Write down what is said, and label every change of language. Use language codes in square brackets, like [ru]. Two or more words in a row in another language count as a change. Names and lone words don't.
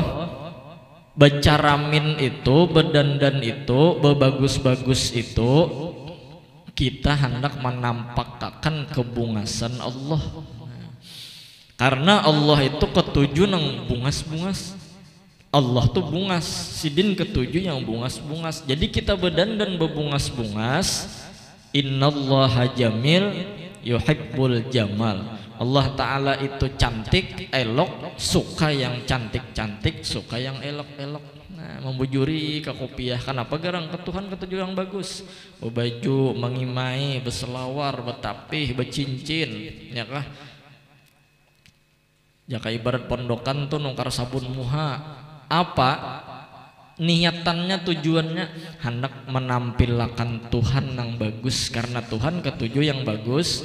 [bjn] Becaramin itu, bedandan itu, bebagus-bagus itu, kita hendak menampakkan kebungasan Allah. Karena Allah itu ketujuh nang bungas-bungas. Allah tuh bungas, sidin ketujuh yang bungas-bungas. Jadi kita bedandan bebungas-bungas. [ar] إن الله جميل يحب الجمال [bjn] Allah Ta'ala itu cantik, elok, suka yang cantik-cantik, suka yang elok-elok. Nah, membujuri ke kopiah. Kenapa garang ke Tuhan ketujuh yang bagus? Baju, mengimai, berselawar, betapih, bercincin, ya kah? Jaka ibarat pondokan tuh nungkar sabun muha. Apa? Niatannya, tujuannya hendak menampilkan Tuhan yang bagus, karena Tuhan ketujuh yang bagus.